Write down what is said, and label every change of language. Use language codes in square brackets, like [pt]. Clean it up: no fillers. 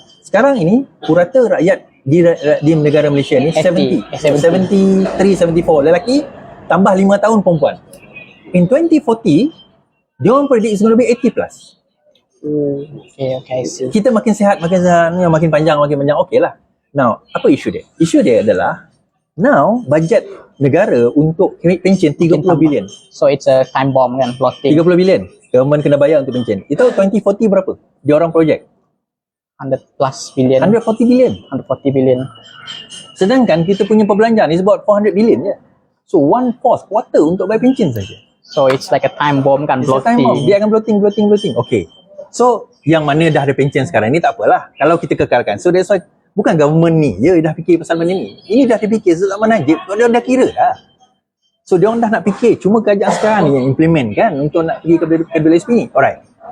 [ms] Sekarang ini purata rakyat di negara Malaysia ni 73, 74 lelaki tambah 5 tahun perempuan. [en] In 2040, [ms] dia orang [en] predict is going to be 80 plus. Okay, I see. [ms] Kita makin sihat, makin panjang, okey lah. Now, apa isu dia? Isu dia adalah now bajet negara untuk pencen 30 bilion. [en] So it's a time bomb kan, plotting. [ms] 30 bilion. Government kena bayar untuk pencen. Itu 2040 berapa? Dia orang projek [en] 100 plus billion. [ms] 140 bilion. [en] 140 billion. [ms] Sedangkan kita punya perbelanjaan [en] is about [ms] 400 bilion je. So 1/4 quarter untuk bayar pencen saja. [en] So it's like a time bomb kan, It's a time bomb. bloating. [ms] Dia akan bloating. Okay. So, yang mana dah ada pension sekarang ni tak apalah. Kalau kita kekalkan. [en] So, that's why [ms] bukan government ni je dah fikir pasal benda ni. Ini dah dipikir zaman Najib. Dia dah kira dah. So, dia orang dah nak fikir. Cuma kerajaan sekarang ni yang implement kan untuk nak pergi ke KWSP ni. Alright.